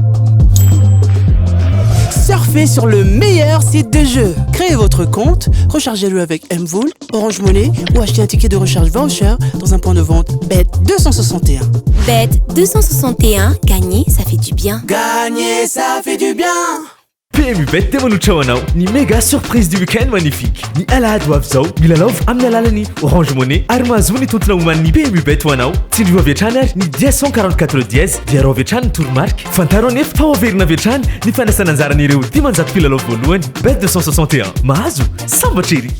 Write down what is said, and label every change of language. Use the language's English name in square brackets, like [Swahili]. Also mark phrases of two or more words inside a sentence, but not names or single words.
[French] Surfez sur le meilleur site de jeu. Créez votre compte, rechargez-le avec Mvool, Orange Money ou achetez un ticket de recharge voucher dans un point de vente Bet261. Bet261, gagner, ça fait du bien. Gagner, ça fait du bien. [Malagasy] PMU Bet devanolotra ho anao ny [French] méga surprise du week-end magnifique [Malagasy] ny alahady ho avy zao milalaova amin'ny alalan'ny Orange Money ary mahazo ny tontona oman'ny PMU Bet ho anao tsindry ho avy hatrany ary ny 144 dièse dia rao avy hatrany ny toromarika fantaro anefa fa ho averina avy hatrany ny fandraisana anjaran'ireo 500 mpilalao voalohany Bet 261 mahazo sambatra ery